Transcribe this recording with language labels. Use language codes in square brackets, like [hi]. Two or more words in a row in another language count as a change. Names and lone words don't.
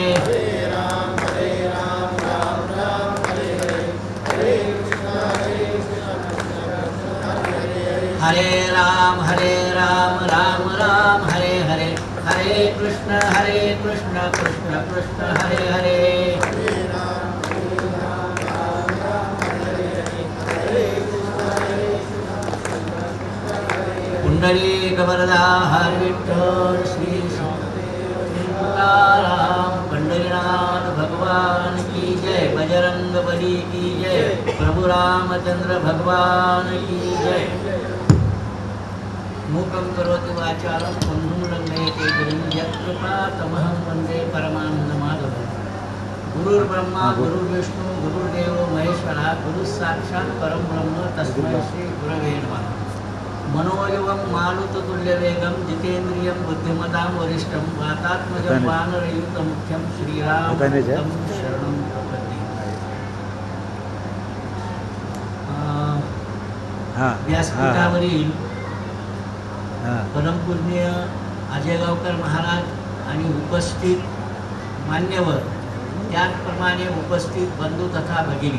[sa] हरे राम राम राम हरे हरे। हरे कृष्ण कृष्ण कृष्ण हरे हरे। [hi] पुंडलीक वरदा हर विठ्ठल श्री तुकाराम पंढरीनाथ भगवान की जय। बजरंग बली की जय। प्रभु रामचंद्र भगवान की जय। [sa] मूकं करोति वाचालं पङ्गुं लङ्घयते गिरिं यत्कृपातमहं वन्दे परमानन्दमाधवं। गुरुर्ब्रह्मा गुरुर्विष्णु गुरुर्देवो महेश्वरः। गुरुस्साक्षात् परं ब्रह्म तस्मै श्री गुरवे नमः। मनोजवं मारुततुल्यवेगं जितेन्द्रियं बुद्धिमतां वरिष्ठं वातात्मजं वानरयुतमुख्यं श्रीरामदूतं शरणं प्रपद्ये। [mr] व्यासपीठावरील परमपूज्य आजेगावकर महाराज आणि उपस्थित मान्यवर, त्याचप्रमाणे उपस्थित बंधू तथा भगिनी,